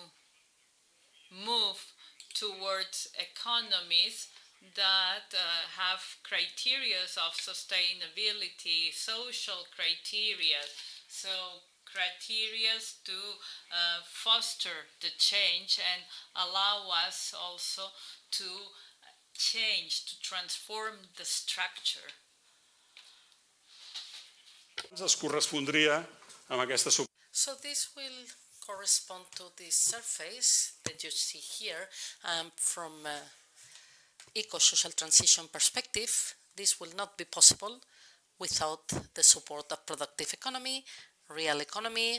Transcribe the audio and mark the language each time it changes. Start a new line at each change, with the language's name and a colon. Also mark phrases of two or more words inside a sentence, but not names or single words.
English: move towards economies that have criteria of sustainability, social criteria, so criteria to foster the change and allow us also to change, to transform the structure.
Catalan: Es correspondria amb aquesta
English: So this will correspond to the surface that you see here. From eco-social transition perspective, this will not be possible without the support of productive economy, real economy,